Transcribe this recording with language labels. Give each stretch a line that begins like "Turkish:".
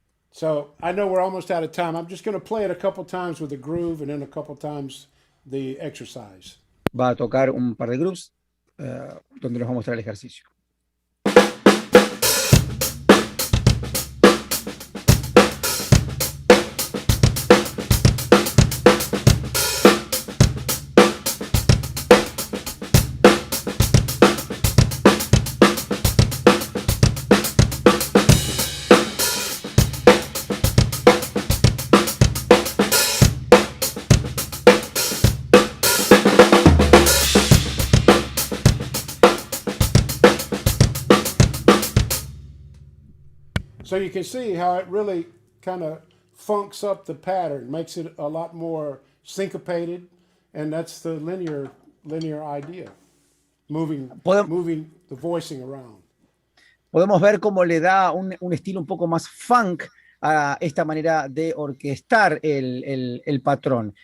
English: So I know we're almost out of time. I'm just going to play it a couple times with the groove and then a couple times the exercise.
Spanish: Va a tocar un par de grooves donde nos va a mostrar el ejercicio.
English: So you can see how it really kind of funks up the pattern, makes it a lot more syncopated, and that's the linear idea, moving the voicing around.
Spanish: Podemos ver cómo le da un estilo un poco más funk a esta manera de orquestar el patrón.